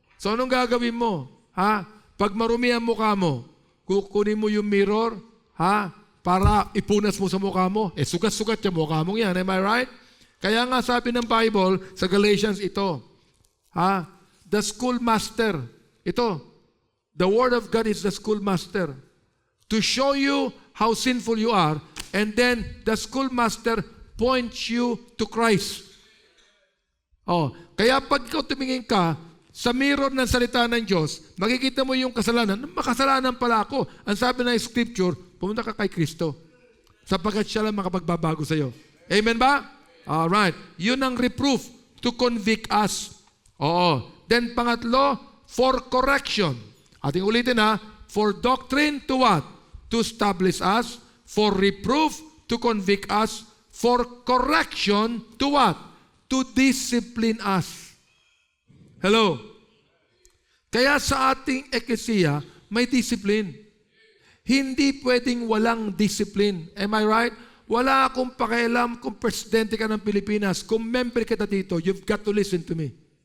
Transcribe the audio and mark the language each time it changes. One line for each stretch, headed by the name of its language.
Filipino: So anong gagawin mo? Pag marumi ang mukha mo, kukunin mo yung mirror, para ipunas mo sa mukha mo. Sugat-sugat yung mukha mo yan.
English: Am I right?
Filipino: Kaya nga sabi ng Bible sa Galatians ito, the schoolmaster.
English: Ito, the Word of God is the schoolmaster. To show you how sinful you are, and then the schoolmaster points you to Christ.
Filipino: Kaya pag ikaw tumingin ka sa mirror ng salita ng Diyos, makikita mo yung kasalanan. Makasalanan pala ako. Ang sabi ng Scripture, pumunta ka kay Kristo. Sapagkat siya lang makapagbabago sa iyo. Amen ba? Alright. Yun ang
English: reproof to convict us. Then pangatlo, for correction.
Filipino: Ating ulitin
English: for doctrine to what? To establish us. For reproof to convict us. For correction to what? To discipline us. Hello?
Filipino: Kaya sa ating eklesiya, may discipline. Hindi pwedeng walang discipline.
English: Am I right?
Filipino: Wala akong pakialam kung presidente ka ng Pilipinas. Kung member kita dito,
English: you've got to listen to me.